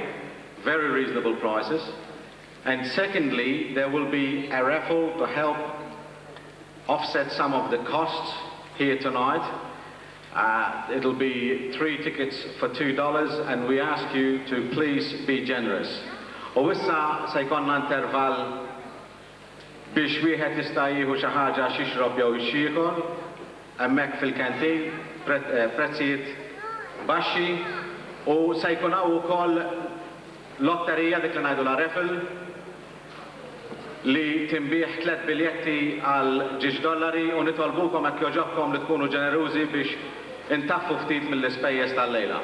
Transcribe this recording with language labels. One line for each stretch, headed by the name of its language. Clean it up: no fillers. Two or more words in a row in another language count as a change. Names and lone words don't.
English: Very reasonable prices. And secondly, there will be a raffle to help offset some of the costs here tonight. It'll be 3 tickets for $2, and we ask you to please be generous.
Maltese: U issa se jkollna intervall biex wieħed jista' jieħu xi ħaġa x'jixrob jew ixxieħor hemmhekk fil-kantin prezzijiet baxxi, u se jkun hawn ukoll lotterija dik li ngħidulha raffle li timbieħ 3 biljetti għal $6 u nitolbukom hekk jogħġobkom li tkunu ġenerużi biex intaffu ftit mill-ispejjeż tal-lejla.